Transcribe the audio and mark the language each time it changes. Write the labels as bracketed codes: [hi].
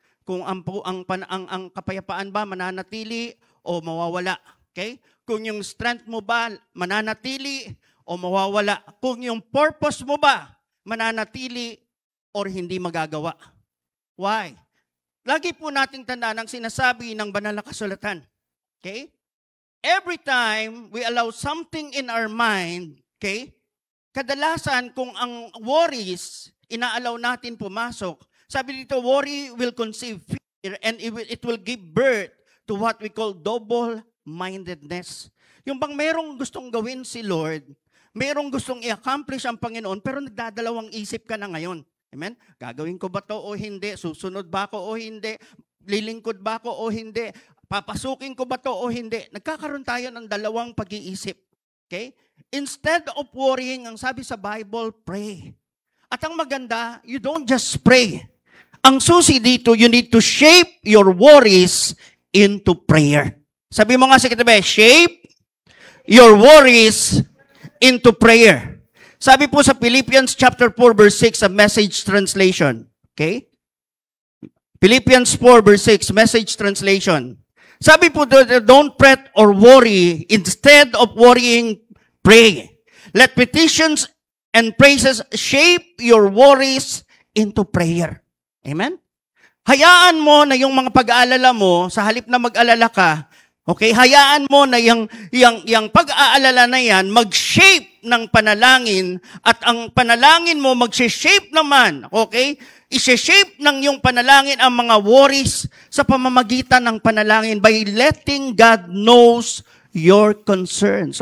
[tl] Kung ang kapayapaan ba mananatili o mawawala. Okay? Kung yung strength mo ba mananatili o mawawala. Kung yung purpose mo ba mananatili or hindi magagawa. [en] Why? [tl] Lagi po nating tandaan ang sinasabi ng banal na kasulatan. Okay? [en] Every time we allow something in our mind, okay? [tl] Kadalasan kung ang worries inaalaw natin pumasok, sabi dito, [en] worry will conceive fear and it will give birth to what we call double-mindedness. [tl] Yung bang merong gustong gawin si Lord, merong gustong i-accomplish ang Panginoon, pero nagdadalawang isip ka na ngayon. Amen? Gagawin ko ba to o hindi? Susunod ba ako o hindi? Lilingkod ba ako o hindi? Papasukin ko ba to o hindi? Nagkakaroon tayo ng dalawang pag-iisip. [en] Okay? Instead of worrying, [tl] ang sabi sa Bible, [en] pray. [tl] At ang maganda, [en] you don't just pray. [tl] Ang susi dito, [en] you need to shape your worries into prayer. [tl] Sabi mo nga sa katabi, [en] shape your worries into prayer. [tl] Sabi po sa Philippians chapter 4 verse 6 sa Message translation. Okay? [en] Philippians 4 verse 6, Message translation. [tl] Sabi po, [en] don't fret or worry. Instead of worrying, pray. Let petitions and praises shape your worries into prayer. Amen? [tl] Hayaan mo na yung mga pag-aalala mo, sa halip na mag-alala ka, okay, hayaan mo na yung pag-aalala na yan, mag-shape ng panalangin, at ang panalangin mo mag-shape naman, okay, i-shape ng yung panalangin ang mga worries sa pamamagitan ng panalangin [en] by letting God knows your concern.